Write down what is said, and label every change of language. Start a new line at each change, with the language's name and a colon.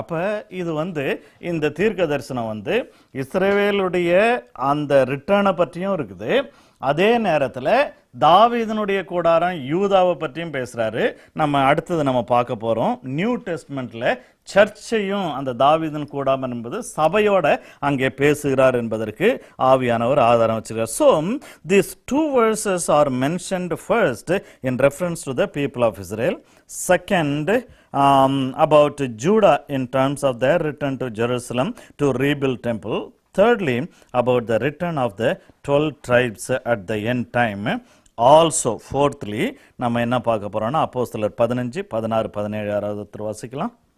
Tamil: அப்ப இது வந்து இந்த தீர்க்க தரிசனம் வந்து இஸ்ரவேலுடைய அந்த ரிட்டர்னை பற்றியும் இருக்குது, அதே நேரத்தில் தாவீதினுடைய கூடாரம் யூதாவை பற்றியும் பேசுறாரு. நம்ம அடுத்தது நம்ம பார்க்க போறோம், நியூ டெஸ்ட்மெண்ட்ல சர்ச்சையும் அந்த தாவீதின் கூடாரம் என்பது சபையோட அங்கே பேசுகிறார் என்பதற்கு ஆவியானவர் ஆதாரம் வச்சிருக்கார்.
English: So these two verses are mentioned first in reference to the people of Israel. Second, about Judah in terms of their return to Jerusalem to rebuild temple. Thirdly, about the return of the 12 tribes at the end time. Also, fourthly,
Tamil: நம்ம என்ன பார்க்க போறோம்னா அப்போஸ்தலர் 15, 16, 17 யாராவது வாசிக்கலாம்.